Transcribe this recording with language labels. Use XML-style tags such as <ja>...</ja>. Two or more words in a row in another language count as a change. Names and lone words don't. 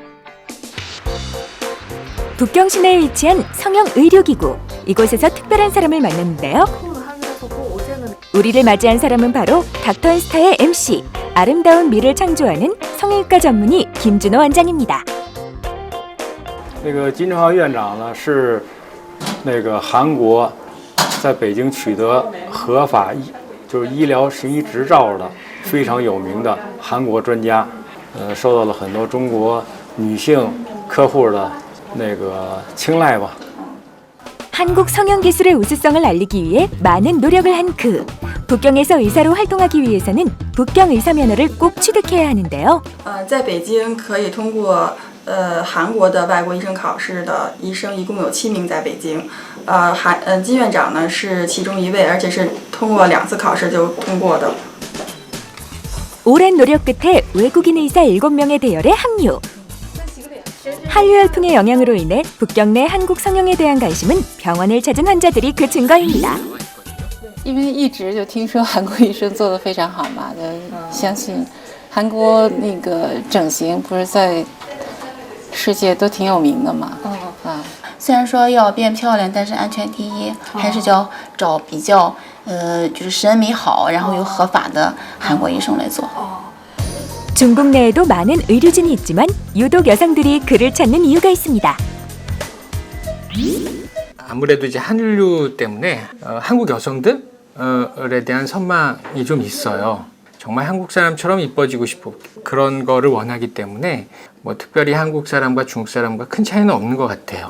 <ko>북경 시내에 위치한 성형 의료기구, 이곳에서 특별한 사람을 만났는데요. 우리를 맞이한 사람은 바로 닥터앤스타의 MC, 아름다운 미를 창조하는 성형외과 전문의 김준호 원장입니다.</ko> <zh>那个金正浩院长呢是那个韩国在北京取得合法就是医疗行医执照的非常有名的韩国专家，受到了很多中国女性客户的那个青睐吧。</zh> <ko>한국 성형 기술의 우수성을 알리기 위해 많은 노력을 한 그. 북경에서 의사로 활동하기 위해서는 북경 의사 면허를 꼭 취득해야 하는데요.</ko> <zh>在北京可以通过韩国的外国医生考试的医生一共有7名在北京，金院长呢是其中一位，而且是通过2次考试就通过的。</zh> <ko>오랜 노력 끝에 외국인 의사 7명의 대열에 합류. 한류 열풍의 영향으로 인해 북경 내 한국 성형에 대한 관심은 병원을 찾은 환자들이 그 증거입니다.</ko> <zh>因为一直就听说韩国医生做得非常好嘛，就相信韩国那个整形不是在世界都挺有名的嘛。虽然说要变漂亮，但是安全第一，还是要找比较就是审美好，然后又合法的韩国医生来做。</zh> <ko>중국 내에도 많은 의료진이 있지만 유독 여성들이 그를 찾는 이유가 있습니다. 아무래도 이제 한류 때문에 한국 여성들에 대한 선망이 좀 있어요. 정말 한국 사람처럼 이뻐지고 싶고 그런 거를 원하기 때문에 뭐 특별히 한국 사람과 중국 사람과 큰 차이는 없는 것 같아요.</ko>